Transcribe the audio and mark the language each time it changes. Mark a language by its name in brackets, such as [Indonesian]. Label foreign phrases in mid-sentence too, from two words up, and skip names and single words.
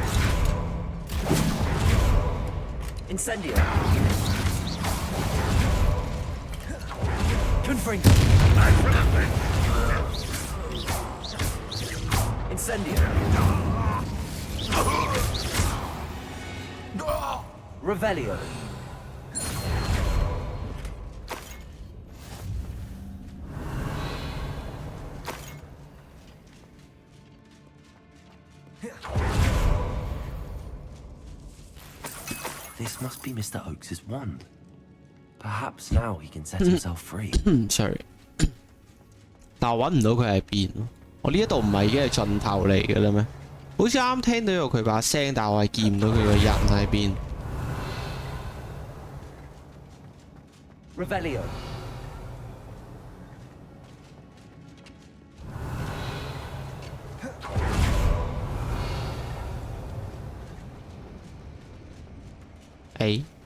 [English] Incendio. Confringo. Incendio. Revelio. This must be Mr. Oakes' wand. Perhaps now he can set himself free. [Cantonese] Sorry，但我揾唔到佢喺邊。我呢一度唔係已經係盡頭嚟嘅啦咩？好似啱聽到有佢把聲，但我係見唔到佢個人喺邊。 [English] Revelio. A。